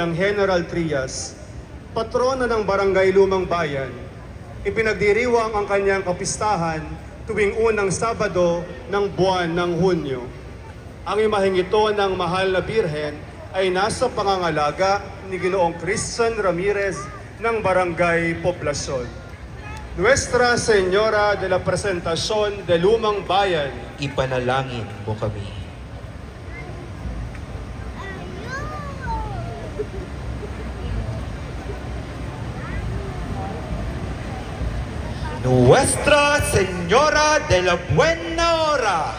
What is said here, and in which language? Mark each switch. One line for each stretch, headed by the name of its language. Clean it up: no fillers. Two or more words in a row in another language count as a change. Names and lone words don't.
Filipino: ng General Trias, patrona ng Barangay Lumang Bayan, ipinagdiriwang ang kanyang kapistahan tuwing unang Sabado ng buwan ng Hunyo. Ang imaheng ito ng mahal na Birhen ay nasa pangangalaga ni Ginoong Christian Ramirez ng Barangay Poblacion.
Spanish: Nuestra Señora de la Presentación de Lumang Bayan,
Filipino: Ipanalangin mo kami.
Spanish: Nuestra Señora de la Buena Hora.